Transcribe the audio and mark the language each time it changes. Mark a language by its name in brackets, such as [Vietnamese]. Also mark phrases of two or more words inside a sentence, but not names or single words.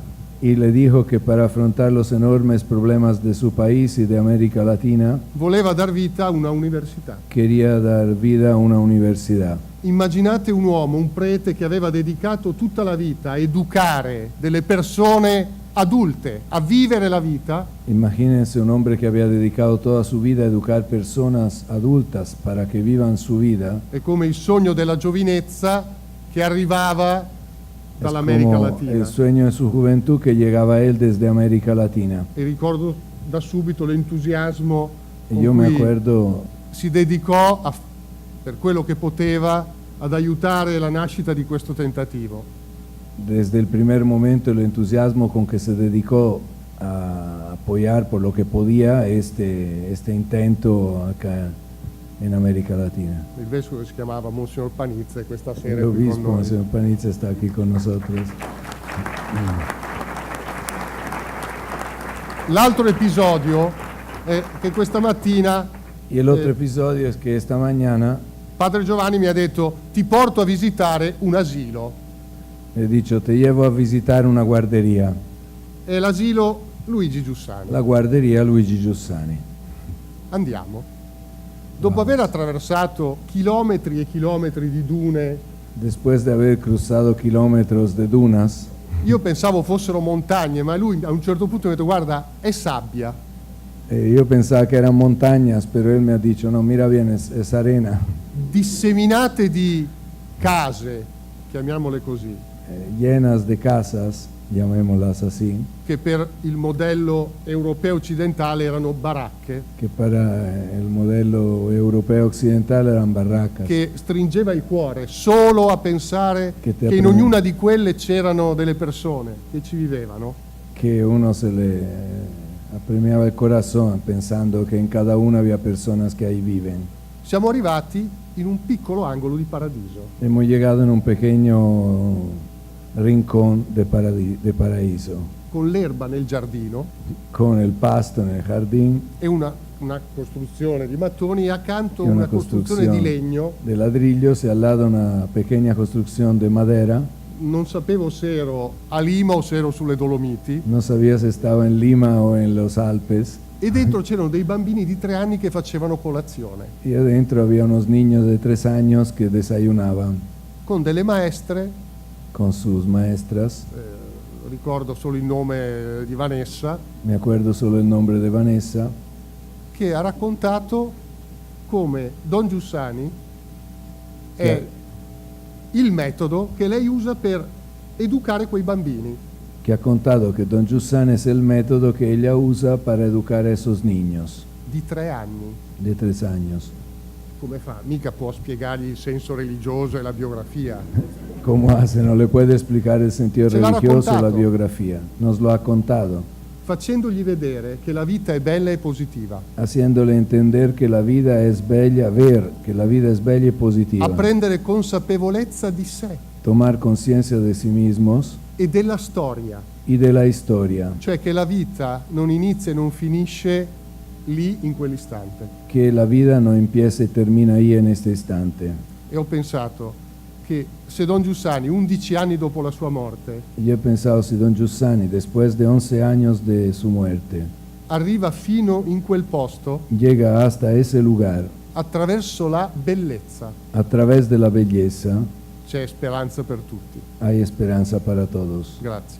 [Spanish] y le dijo que para afrontar los enormes problemas de su país y de América Latina, [Italian] voleva dar vita a una università. [Spanish] quería dar vida a una universidad. [Italian] Immaginate un uomo, un prete che aveva dedicato tutta la vita a educare delle persone adulte, a vivere la vita, [Spanish] Imagínense un hombre que había dedicado toda su vida a educar personas adultas para que vivan su vida. [Italian] è come il sogno della giovinezza che arrivava [Spanish] Es [Italian] dall'America [Spanish] como [Italian] Latina. [Spanish] el sueño de su juventud que llegaba a él desde América Latina. [Italian] E ricordo da subito l'entusiasmo [Spanish] Y [Italian] con [Spanish] yo me [Italian] cui [Spanish] acuerdo [Italian] si dedicò per quello che poteva ad aiutare la nascita di questo tentativo. [Spanish] desde el primer momento el entusiasmo con que se dedicó a apoyar por lo que podía este intento acá en América Latina. [Italian] Il vescovo si chiamava Monsignor Panizza e questa sera [Spanish] El [Italian] è qui con [Spanish] obispo, [Italian] noi. [Spanish] señor Panizza, está aquí con nosotros. [Italian] L'altro episodio è che questa mattina [Spanish] Y el otro episodio es que esta mañana [Italian] Padre Giovanni mi ha detto: ti porto a visitare un asilo. [Spanish] he dicho, te llevo a visitar una guardería, [Italian] È l'asilo Luigi Giussani. [Spanish] la guardería Luigi Giussani. [Italian] Andiamo. Dopo aver attraversato chilometri e chilometri di dune [Spanish] Después de haber cruzado kilómetros de dunas, [Italian] io pensavo fossero montagne, ma lui a un certo punto mi ha detto guarda, è sabbia. [Spanish] yo pensaba que eran montañas, pero él me ha dicho, no, mira bien, es arena, [Italian] Disseminate di case, chiamiamole così, [Spanish] llenas de casas, llamémoslas así, [Italian] che per il modello europeo occidentale erano baracche, [Spanish] que para el modelo europeo occidental eran barracas, [Italian] che stringeva il cuore solo a pensare Che ti che in [Spanish] aprime- [Italian] ognuna di quelle c'erano delle persone che ci vivevano. [Spanish] que uno se le apremiaba el corazón pensando que en cada una había personas que ahí viven. [Italian] Siamo arrivati in un piccolo angolo di paradiso, [Spanish] Hemos llegado en un pequeño rincón de paraíso, [Italian] con l'erba nel giardino [Spanish] con el pasto en el jardín [Italian] e una costruzione di mattoni e accanto [Spanish] y [Italian] una costruzione di legno. [Spanish] de ladrillos y al lado una pequeña construcción de madera. [Italian] Non sapevo se ero a Lima o se ero sulle Dolomiti, [Spanish] No sabía si estaba en Lima o en los Alpes. [Italian] e dentro c'erano dei bambini di 3 anni che facevano colazione, [Spanish] Y adentro había unos niños de 3 años que desayunaban [Italian] con delle maestre, [Spanish] con sus maestras. [Italian] ricordo solo il nome di Vanessa, [Spanish] Me acuerdo solo el nombre de Vanessa, [Italian] che ha raccontato come Don Giussani è Che- il metodo che lei usa per educare quei bambini. [Spanish] que ha contado que Don Giussani es el método que ella usa para educar a esos niños [Italian] Di 3 anni. [Spanish] de 3 años. [Italian] Come fa? Mica può spiegargli il senso religioso e la biografia. [Spanish] ¿Cómo hace? No le puede explicar el sentido [Italian] Se lo ha [Spanish] religioso o la [Italian] raccontato. [Spanish] biografía. Nos lo ha contado, [Italian] Facendogli vedere che la vita è bella e positiva, [Spanish] haciéndole entender que la vida es bella, ver que la vida es bella y positiva. [Italian] a prendere consapevolezza di sé [Spanish] Tomar conciencia de sí mismos [Italian] e della storia, [Spanish] y de la historia, [Italian] cioè che la vita non inizia e non finisce lì in quell'istante. [Spanish] que la vida no empieza y termina ahí en este instante. [Italian] E ho pensato che se Don Giussani, 11 anni dopo la sua morte, [Spanish] Yo he pensado si Don Giussani, después de 11 años de su muerte, [Italian] arriva fino in quel posto [Spanish] llega hasta ese lugar [Italian] attraverso la bellezza, [Spanish] a través de la belleza, [Italian] c'è speranza per tutti. [Spanish] hay esperanza para todos. [Italian] Grazie.